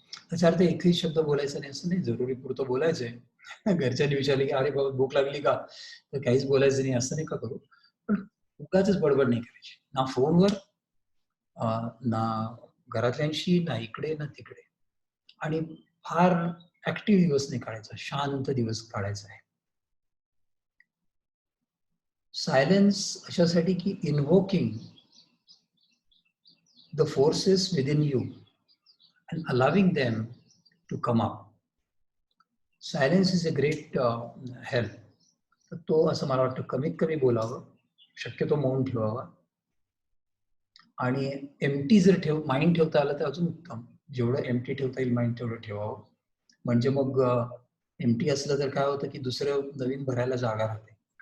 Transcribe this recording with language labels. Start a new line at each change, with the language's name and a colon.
Marathi: त्याचा अर्थ एकही शब्द बोलायचा नाही असं नाही, जरुरी पुरतं बोलायचंय. घरच्यांनी विचारले की अरे बाबा भूक लागली का, तर काहीच बोलायचं नाही असं नाही का करू. पण उगाचच बडबड नाही करायची, ना फोनवर, ना घरातल्यांशी, ना इकडे ना तिकडे. आणि फार ऍक्टिव्ह दिवस नाही काढायचा, शांत दिवस काढायचा आहे.
English: silence
Marathi: अशासाठी की
English: Invoking the forces within you and allowing them to come up. Silence is a great help.
Marathi: तर तो असं मला वाटतं कमीत कमी बोलावं, शक्यतो मौन ठेवावा. आणि एम्प्टी जर माइंड ठेवता आलं तर अजून उत्तम. जेवढं एम्प्टी ठेवता येईल माइंड तेवढं ठेवावं. म्हणजे मग एम्प्टी असलं तर काय होतं की दुसरं नवीन भरायला जागा राहते.